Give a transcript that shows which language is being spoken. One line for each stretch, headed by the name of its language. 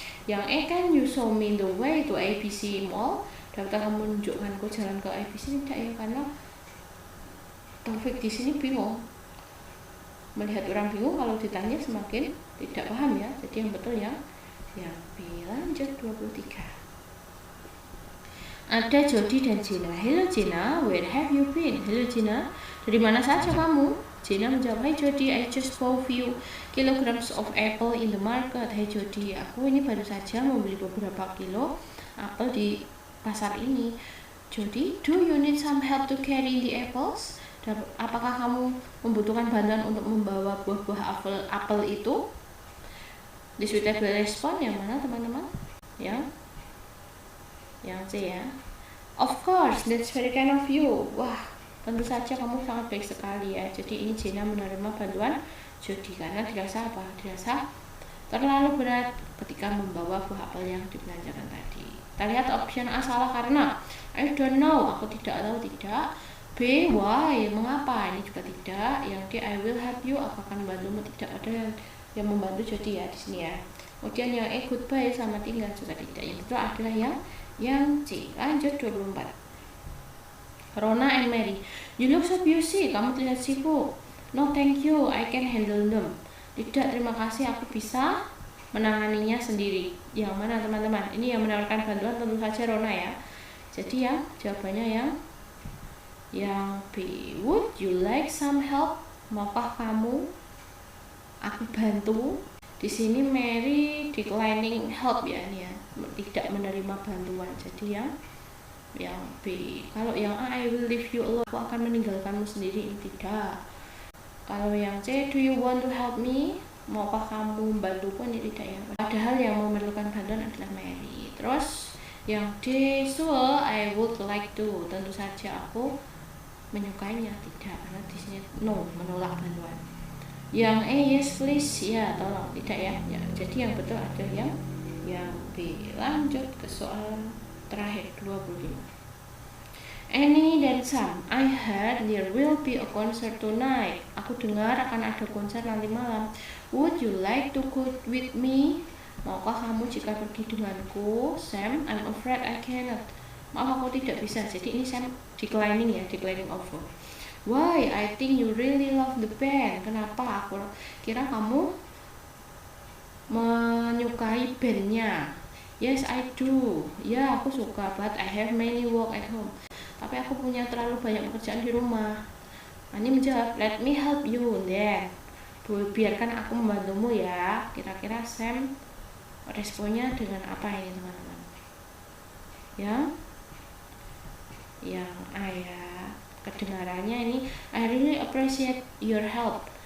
English: Yang E, can you show me the way to ABC Mall?
Indonesian: Dapatkah kamu menunjukkanku jalan ke ABC? Tidak ya, karena Taufik di sini bingung. Melihat orang bingung, kalau ditanya semakin tidak paham ya. Jadi yang betul yang B. Lanjut 23. Ada Jody dan Gina.
English: Hello Gina, where have you been?
Indonesian: Hello Gina, dari mana saja kamu? Gina menjawab,
English: Hi Jody, I just bought few kilograms of apple in the market.
Indonesian: Hey Jody, aku ini baru saja membeli beberapa kilo apel di pasar ini.
English: Jody, do you need some help to carry the apples?
Indonesian: Apakah kamu membutuhkan bantuan untuk membawa buah-buah apel itu? Di suitable respon yang mana teman-teman? Yang C ya.
English: Of course, that's very kind of you.
Indonesian: Wah, tentu saja kamu sangat baik sekali ya. Jadi ini Gina menerima bantuan Jody karena dirasa apa? Dirasa terlalu berat ketika membawa buah apel yang dibelanjakan tadi. Kita lihat option A salah karena
English: I don't know,
Indonesian: aku tidak tahu. Tidak. B, why, mengapa? Ini juga tidak. Yang D,
English: I will help you,
Indonesian: aku akan membantumu. Tidak ada yang membantu Jody ya di sini ya. Kemudian yang E,
English: goodbye,
Indonesian: selamat tinggal, juga tidak. Yang betul adalah yang C.
English: Lanjut 24. Rona and Mary, you look so busy,
Indonesian: kamu terlihat sibuk.
English: No thank you, I can handle them.
Indonesian: Tidak, terima kasih, aku bisa menanganinya sendiri. Yang mana teman-teman? Ini yang menawarkan bantuan tentu saja Rona ya. Jadi ya jawabannya yang B.
English: Would you like some help?
Indonesian: Maukah kamu aku bantu? Di sini Mary
English: declining help
Indonesian: ya, ini ya, tidak menerima bantuan. Jadi yang B. Kalau yang A,
English: I will leave you alone,
Indonesian: aku akan meninggalkanmu sendiri. Ini tidak. Kalau yang C,
English: do you want to help me?
Indonesian: Maukah kamu membantuku? Ini tidak ya. Padahal yang memerlukan bantuan adalah Mary. Terus yang D,
English: sure I would like to.
Indonesian: Tentu saja aku menyukainya. Tidak, karena di sini no, menolak bantuan. Yang E,
English: yes please,
Indonesian: ya tolong. Tidak ya. Jadi yang betul adalah yang B. Lanjut ke soal terakhir 25.
English: Annie dan Sam, I heard there will be a concert tonight.
Indonesian: Aku dengar akan ada konser nanti malam.
English: Would you like to go with me?
Indonesian: Maukah kamu jika pergi denganku?
English: Sam, I'm afraid I cannot.
Indonesian: Maaf, aku tidak bisa.
English: Jadi ini Sam declining ya, declining offer. Why? I think you really love the band.
Indonesian: Kenapa? Aku kira kamu menyukai bandnya.
English: Yes, I do.
Indonesian: Ya, aku suka,
English: but I have many work at home.
Indonesian: Tapi aku punya terlalu banyak pekerjaan di rumah. Ani menjawab,
English: let me help you then.
Indonesian: Biarkan aku membantumu ya. Kira-kira Sam responnya dengan apa ini teman-teman? Ya, yang ayah kedengarannya ini,
English: I really appreciate your help.